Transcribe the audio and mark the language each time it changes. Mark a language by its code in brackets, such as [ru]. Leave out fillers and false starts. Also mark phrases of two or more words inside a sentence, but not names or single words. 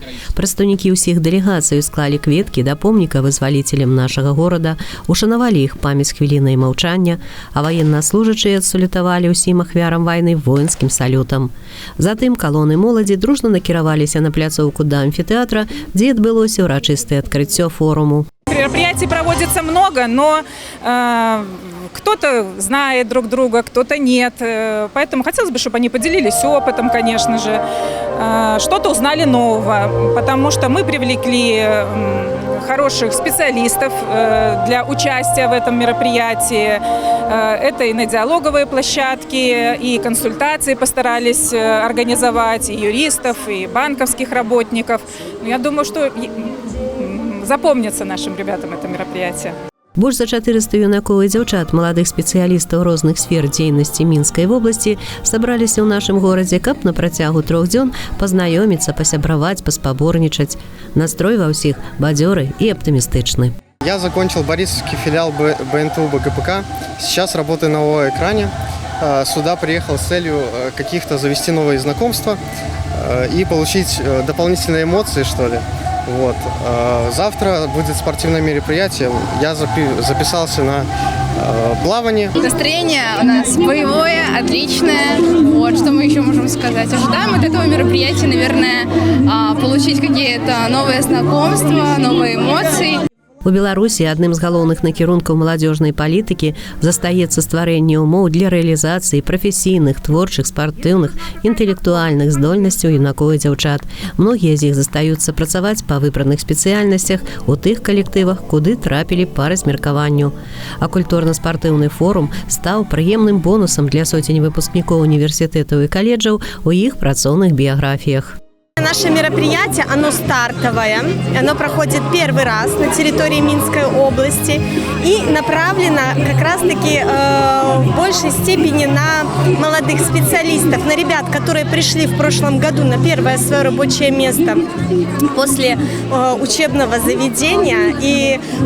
[be] Прадстаўнікі ўсіх дэлегацый склалі кветкі да помніка вызваліцелям нашага горада, ушанавалі іх памяць хвілінай маўчання, а ваеннаслужачыя адсалютавалі ўсім ахвярам вайны воінскім салютам. Затым калоны моладзі дружна накіраваліся на пляцоўку да амфітэатра, дзе адбылося ўрачыстае адкрыццё форуму. [ru] Мероприятий проводится много, но кто-то знает друг друга, кто-то нет. Поэтому хотелось бы, чтобы они поделились опытом, конечно же, что-то узнали нового, потому что мы привлекли хороших специалистов для участия в этом мероприятии. Это и на диалоговые площадки, и консультации постарались организовать, и юристов, и банковских работников. Я думаю, что запомнится нашим ребятам это мероприятие. [be] Больш за 400 юнакоў і дзяўчат, маладых спецыялістаў розных сфер дзейнасці Мінскай вобласці сабраліся ў нашым горадзе, каб на працягу 3 дзён пазнаёміцца, пасябраваць, паспаборнічаць. Настрой ва ўсіх бадзёры [ru] и оптимистичный. Я закончил Борисовский филиал БНТУ БГПК. Сейчас работаю на ООО-экране. Сюда приехал с целью каких-то завести новые знакомства и получить дополнительные эмоции, что ли. Вот. Завтра будет спортивное мероприятие. Я записался на плавание. Настроение у нас боевое, отличное. Вот, что мы еще можем сказать. Ожидаем от этого мероприятия, наверное, получить какие-то новые знакомства, новые эмоции. [be] У Беларусі адным з галоўных накірункаў маладзёжнай палітыкі застаецца стварэнне ўмоў для рэалізацыі прафесійных, творчых, спартыўных, інтэлектуальных здольнасцяў юнакоў і дзяўчат. Многія з іх застаюцца працаваць па выбраных спецыяльнасцях у тых калектывах, куды трапілі па размеркаванню. А культурна-спартыўны форум стаў прыемным бонусам для сотень выпускнікоў універсітэтаў і каледжаў у іх працоўных биографиях. [ru] Наше мероприятие, оно стартовое, оно проходит первый раз на территории Минской области и направлено как раз-таки в большей степени на молодых специалистов, на ребят, которые пришли в прошлом году на первое свое рабочее место после учебного заведения и